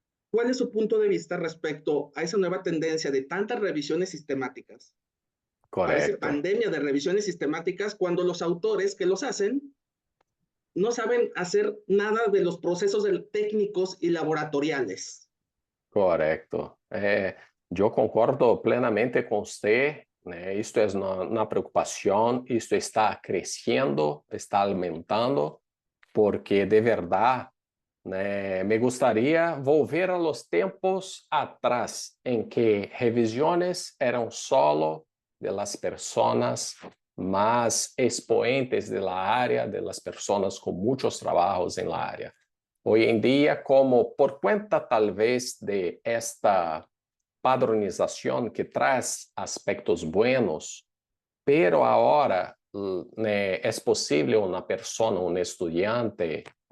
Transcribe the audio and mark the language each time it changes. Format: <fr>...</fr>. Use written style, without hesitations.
<es>¿Cuál es su punto de vista respecto a esa nueva tendencia de tantas revisiones sistemáticas? Parece Correcto. pandemia de revisiones sistemáticas cuando los autores que los hacen no saben hacer nada de los procesos técnicos y laboratoriales. Correcto.</es> <pt>Eu concordo plenamente com você, né? Isto é uma preocupação, isto está crescendo, está aumentando, porque de verdade, né, me gostaria volver a los tempos atrás, em que revisões eram solo</pt> <es>de las personas más expoentes de la área, de las personas con muchos trabajos en la área. Hoy en día, como por cuenta tal vez de esta padronización que trae aspectos buenos, pero ahora es posible una persona, un estudiante</es>